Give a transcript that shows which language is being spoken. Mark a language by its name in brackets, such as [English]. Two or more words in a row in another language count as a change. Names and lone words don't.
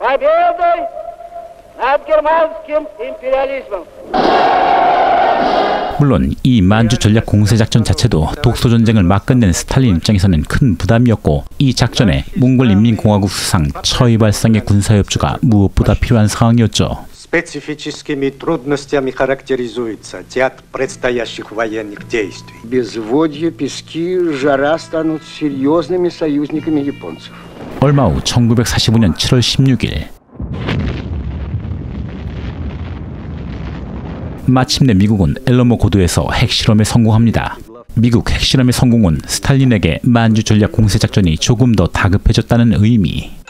[Korean] 물론 이 만주 전략 공세 작전 자체도 독소 전쟁을 막 끝낸 스탈린 입장에서는 큰 부담이었고 이 작전에 몽골 인민공화국 수상 처이발상의 군사 협조가 무엇보다 필요한 상황이었죠. [Russian] Специфическими трудностями характеризуется театр предстоящих военных действий. Безводье, пески, жара станут серьезными союзниками японцев. [Korean] 얼마 후 1945년 7월 16일 마침내 미국은 엘러모 고도에서 핵실험에 성공합니다. 미국 핵실험의 성공은 스탈린에게 만주 전략 공세 작전이 조금 더 다급해졌다는 의미.